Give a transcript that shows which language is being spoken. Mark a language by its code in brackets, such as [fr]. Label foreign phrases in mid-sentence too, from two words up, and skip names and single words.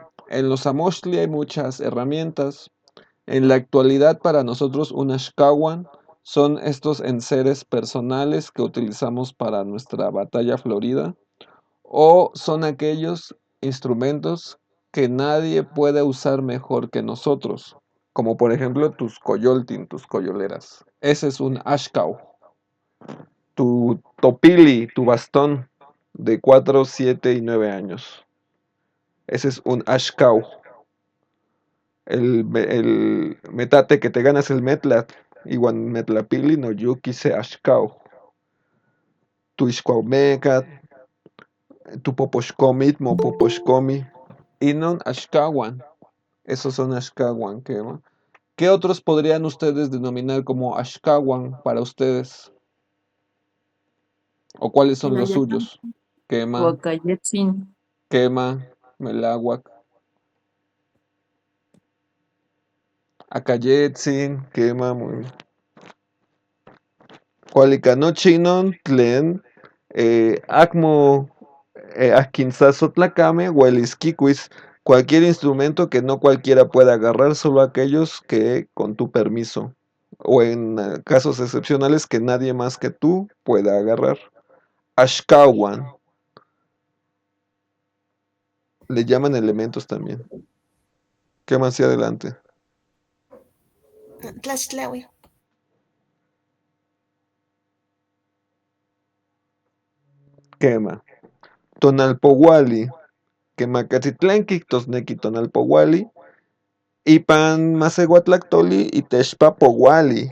[es] En los Amochtli hay muchas herramientas. En la actualidad, para nosotros, un Ashkawan son estos enseres personales que utilizamos para nuestra batalla florida, o son aquellos instrumentos que nadie puede usar mejor que nosotros, como por ejemplo tus coyoltin, tus coyoleras. Ese es un Ashkau. Tu topili, tu bastón de 4, 7 y 9 años. Ese es un Ashkau. El metate que te ganas el metlat, igual [nah] metlapili no yuki se Ashkau. Tu ishkwaumekat, tu poposhkomit, mo poposhkomi. Inon Ashkawan. [es] Esos son Ashkawan. ¿Qué otros podrían ustedes denominar como Ashkawan para ustedes? ¿O cuáles son El los Ayacán. suyos? Quema, Huacayetzin, [nah] quema, Melahuac, Acayetzin, quema, muy. Cualicanochinon, tlen, acmo, aquinzazotlacame, huelisquiquis, [es] cualquier instrumento que no cualquiera pueda agarrar, solo aquellos que con tu permiso, o en casos excepcionales que nadie más que tú pueda agarrar. Ashkawan, le llaman elementos también. ¿Qué más hacia adelante? Tlaxtlahui. Quema. [nah] Tonalpowali, quemacatitlanqui, tosnequi tonalpowali, ipan masehuatlactoli y texpa powali.